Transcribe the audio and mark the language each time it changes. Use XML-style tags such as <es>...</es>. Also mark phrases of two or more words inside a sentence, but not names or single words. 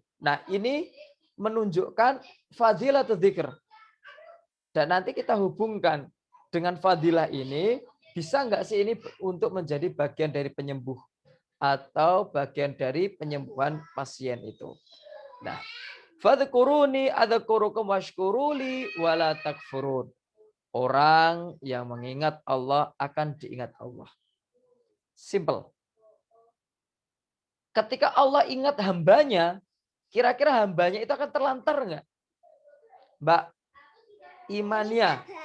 <id>Nah, ini menunjukkan fadilah dzikir. Dan nanti kita hubungkan dengan fadilah ini, bisa nggak sih ini untuk menjadi bagian dari penyembuh atau bagian dari penyembuhan pasien itu. Nah,</id> <ar>فاذكروني أذكركم واشكروا لي ولا تكفرون.</ar> <id>Orang yang mengingat Allah akan diingat Allah. Simple. Ketika Allah ingat hambanya, kira-kira hambanya itu akan terlantar nggak? Mbak Imania.</id>